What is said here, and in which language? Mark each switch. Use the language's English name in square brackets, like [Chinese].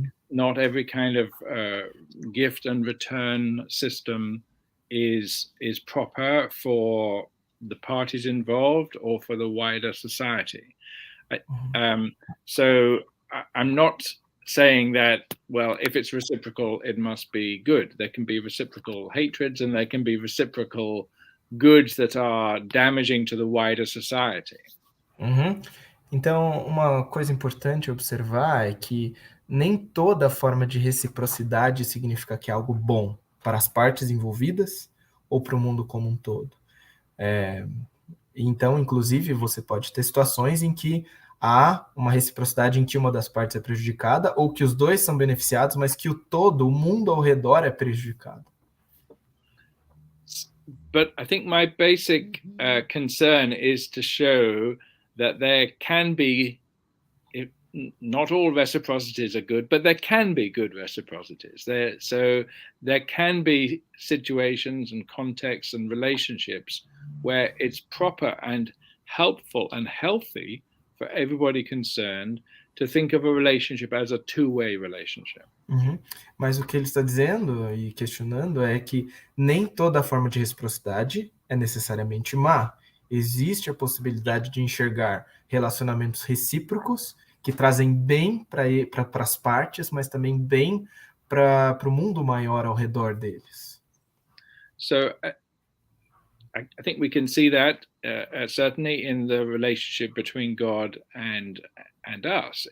[English] Not every kind of gift and return system is proper for the parties involved or for the wider society. So I'm not saying that, well, if it's reciprocal, it must be good. There can be reciprocal hatreds and there can be reciprocal goods that are damaging to the wider society. [Portuguese] Então, uma coisa importante observar é que nem toda forma de reciprocidade significa que é algo bom para as partes envolvidas ou para o mundo como um todo. Então, inclusive, você pode ter situações em que há uma reciprocidade em que uma das partes é prejudicada ou que os dois são beneficiados, mas que o todo, o mundo ao redor é prejudicado. [English] But I think my basic concern is to show that there can be, not all reciprocities are good, but there can be good reciprocities. So there can be situations and contexts and relationships where it's proper and helpful and healthy for everybody concerned to think of a relationship as a two-way relationship. [Portuguese] Mas o que ele está dizendo e questionando é que nem toda forma de reciprocidade é necessariamente má. Existe a possibilidade de enxergar relacionamentos recíprocos que trazem bem para as partes, mas também bem para o mundo maior ao redor deles. [English] So I think we can see that certainly in the relationship between God and us.